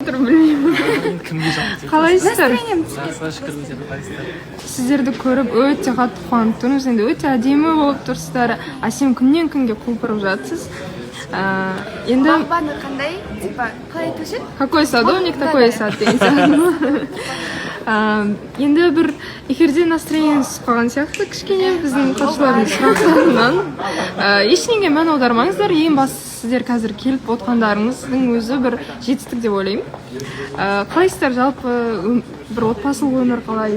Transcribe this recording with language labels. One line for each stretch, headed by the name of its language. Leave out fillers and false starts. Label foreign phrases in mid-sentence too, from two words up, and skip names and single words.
Kazakh: Білмеймін. Қалайсыздар? Сіздерді көріп өте қатты қуанып тұрмыз. Енді өте әдемі болып тұрсыздар. Әсем күннен күнге құлпырып жатсыз. Енді Бамбаны қандай? Типа, қалай көшет?
Russian: Какой садовник, такой сад
Kazakh: деген сияқты. Енді бір эфирде настроениеңіз қалған сияқты кішкене біздің қатысушылардың сұрақтарынан. Ешнеге мән аудармаңыздар. Ең бастысы сіздер қазір келіп отқандарыңыздың өзі бір жетістік деп ойлаймын. Қалайсыздар жалпы бір отбасылық өмір қалай?